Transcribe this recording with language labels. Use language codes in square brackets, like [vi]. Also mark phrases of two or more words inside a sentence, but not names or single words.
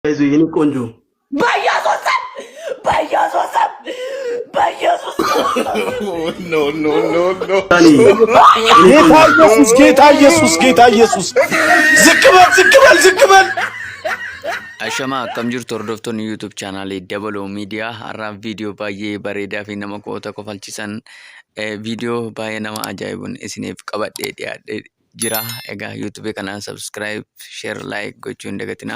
[am] አይዞህ የኔ ቆንጆ በኢየሱስ ጌታ ኢየሱስ ዝቅ በል [om] Ashama akkam jirtu hordoftoonni YouTube channel Dabalo Media har'a video baay'ee bareedaa fi nama kofalchisan video baay'ee nama ajaa'ibun isiniif qabadhee dhiyaadhe jira. Egaa YouTube kana [en] subscribe, share, like [om] gochuun dagatina.